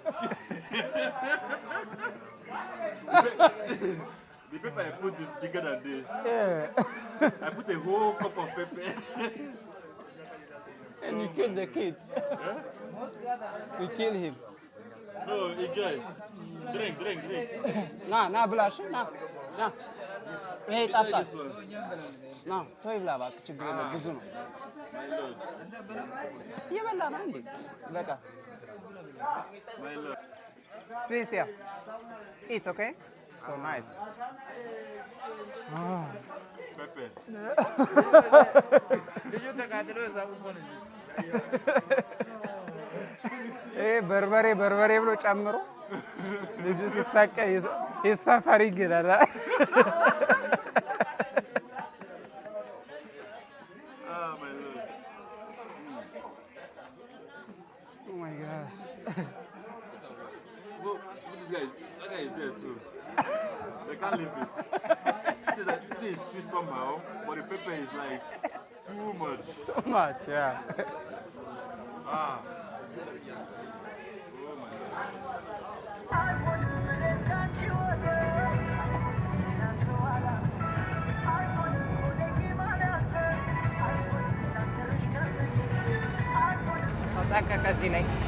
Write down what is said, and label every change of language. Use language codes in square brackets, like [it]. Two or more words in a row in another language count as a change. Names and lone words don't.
[en] The pepper I put is bigger than this. Yeah. I put a whole cup of pepper. And you kill the kid. Huh? You kill him. No, enjoy. Drink. [am] ና ብላሽ ና ይሄ ይጣፍጣል። [en] This one. [am] ና ተው ይብላ እባክህ፣ ችግር የለም ብዙ ነው። [en] My lord. [am] እየበላ ነው እንዴ? በቃ [en] My lord. please yeah. Eat, okay? So nice. Pepper. [am] በርበሬ ብሎ ጨምሮ ልጁ ሲሳቀ ይሰፈር ይገላል። [en] Ah, my lord. Oh my gosh. Well, that guy is there too. They can't leave it. This is sweet somehow, but the pepper is like too much. Too much, yeah. Ah. [am] ተጠንቀቅ እዚህ ላይ